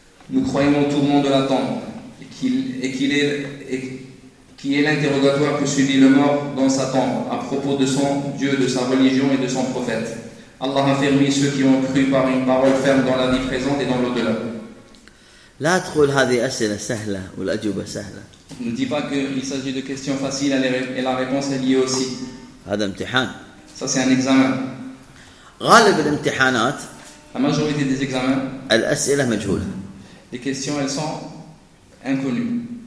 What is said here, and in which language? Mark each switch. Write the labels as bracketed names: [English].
[French] Nous croyons au tourment de la tombe et qui est l'interrogatoire que subit le mort dans sa tombe à propos de son Dieu, de sa religion et de son prophète. Allah a fermé ceux qui ont cru par une parole ferme dans la vie présente et dans l'au-delà. [Arabic] لا تقول هذه أسئلة سهلة والأجوبة سهلة. [French] Ne dis pas qu'il s'agit de questions faciles et la réponse est liée aussi. [Arabic] هذا امتحان. [French] Ça c'est un examen. [Arabic] غالب الامتحانات. [French] La majorité des examens. [Arabic] الأسئلة مجهولة. [French] Les questions, elles sont inconnues.